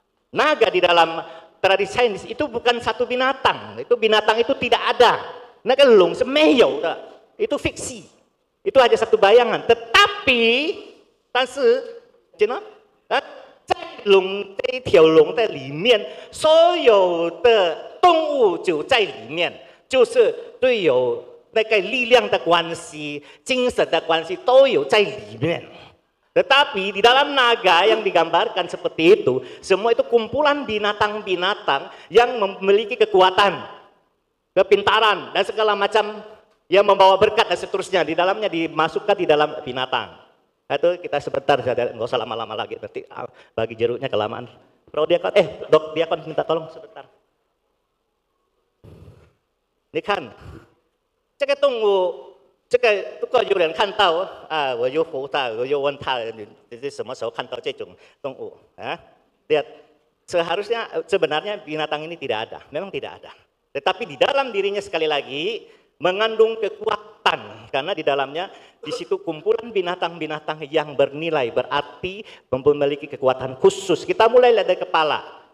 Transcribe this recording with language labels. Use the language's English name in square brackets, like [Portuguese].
[Indonesian] Naga di dalam tradisi Chinese itu bukan satu binatang, itu tidak ada. Naga long semeyo, itu fiksi, itu hanya satu bayangan. Tetapi, [Chinese] 但是，在龙这一条龙的里面，所有的 动物就在里面，就是对有那个力量的关系、精神的关系都有在里面。 [Indonesian] Tetapi di dalam naga yang digambarkan seperti itu, semua itu kumpulan binatang-binatang yang memiliki kekuatan, kepintaran dan segala macam yang membawa berkat dan seterusnya. Di dalamnya dimasukkan di dalam binatang. Itu kita sebentar saja, nggak usah lama-lama lagi. Berarti bagi jeruknya kelamaan. Bro Diakon, Dok Diakon minta tolong sebentar. [Chinese] 你看，这个动物，如果有人看到我就扶他，我就问他，你是什么时候看到这种动物？ [Indonesian] Lihat, sebenarnya binatang ini tidak ada, memang tidak ada. Tetapi di dalam dirinya sekali lagi mengandung kekuatan, karena di dalamnya di situ kumpulan binatang-binatang yang bernilai, berarti memiliki kekuatan khusus. Kita mulai lihat dari kepala.